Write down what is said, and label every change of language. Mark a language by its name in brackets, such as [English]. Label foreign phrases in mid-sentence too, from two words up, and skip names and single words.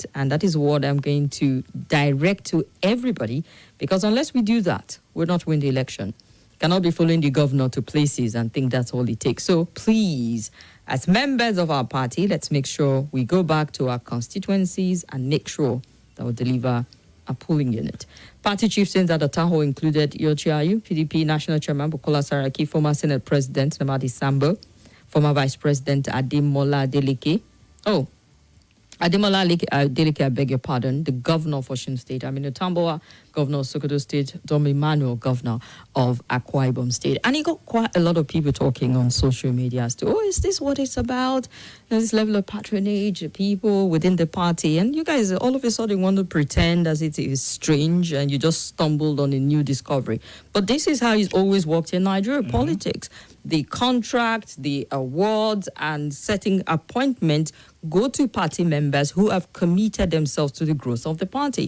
[English] And that is what I'm going to direct to everybody, because unless we do that, we'll not win the election. Cannot be following the governor to places and think that's all it takes. So please, as members of our party, let's make sure we go back to our constituencies and make sure that we deliver a polling unit. Party chieftains at the town hall included Yochi Ayu, PDP National Chairman Bukola Saraki, former Senate President Namadi Sambo, former Vice President Ademola Adeleke. Ademola Adeleke, I beg your pardon, the governor of Osun State, Aminu Tambuwal, governor of Sokoto State, Dom Emmanuel, governor of Akwa Ibom State. And he got quite a lot of people talking on social media as to, oh, is this what it's about? This level of patronage, people within the party. And you guys all of a sudden want to pretend as it is strange and you just stumbled on a new discovery. But this is how it's always worked in Nigeria politics. The contract, the awards, and setting appointment go to party members who have committed themselves to the growth of the party.